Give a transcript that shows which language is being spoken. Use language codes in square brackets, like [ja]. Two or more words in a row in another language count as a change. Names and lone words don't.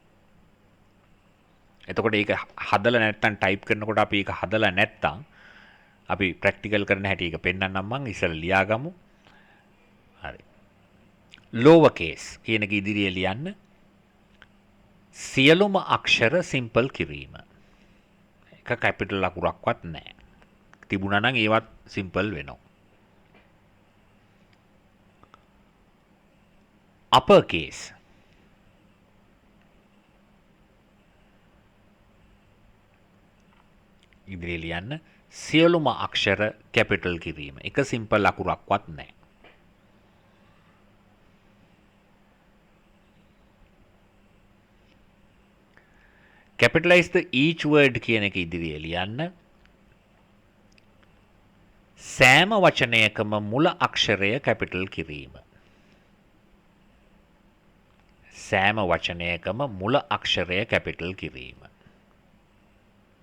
[si] එතකොට ඒක හදලා නැත්නම් ටයිප් කරනකොට අපි ඒක හදලා නැත්නම් අපි ප්‍රැක්ටිකල් කරන හැටි ඒක පෙන්නන්නම් මම ඉස්සෙල්ලා ලියාගමු. හරි. [en] lower case [si] කියන එක ඉදිරියේ ලියන්න. සියලුම අක්ෂර සිම්පල් කිරීම. එක කැපිටල් අකුරක්වත් නැහැ. තිබුණා නම් ඒවත් සිම්පල් වෙනවා. [en] upper case [si] ඉදිරියේ ලියන්න සියලුම අක්ෂර කැපිටල් කිරීම. එක සිම්පල් අකුරක්වත් නැහැ. [en] capitalize the each word [si] කියන එක ඉදිරියේ ලියන්න. සෑම වචනයකම මුල අක්ෂරය කැපිටල් කිරීම. සෑම වචනයකම මුල අක්ෂරය කැපිටල් කිරීම.